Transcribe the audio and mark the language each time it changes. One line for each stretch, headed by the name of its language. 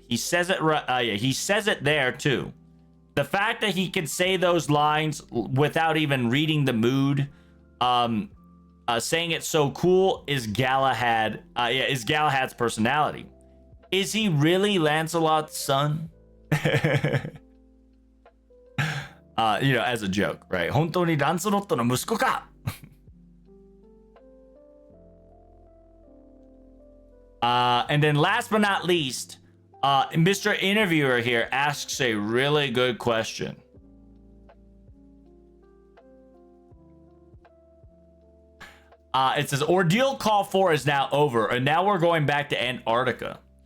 English: He says it, he says it there too. The fact that he can say those lines without even reading the mood, saying it so cool is Galahad. Is Galahad's personality. Is he really Lancelot's son? As a joke, right?
Japanese: 本当にランスロットの息子か?
English: And then last but not least, Mr. Interviewer here asks a really good question. It says, Ordeal Call 4 is now over, and now we're going back to Antarctica.